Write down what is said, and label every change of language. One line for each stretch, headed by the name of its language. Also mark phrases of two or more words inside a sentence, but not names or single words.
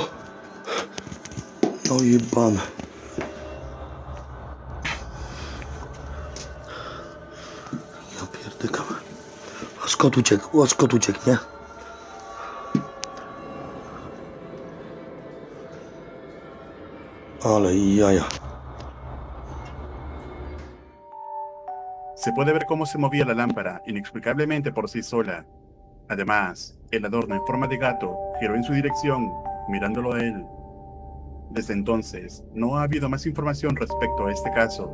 Polish: No jebane. Ja pierdykam. Aż kot uciekł, nie? Ale jaja.
Spanish: Se puede ver cómo se movía la lámpara inexplicablemente por sí sola. Además, el adorno en forma de gato giró en su dirección, mirándolo a él. Desde entonces, no ha habido más información respecto a este caso.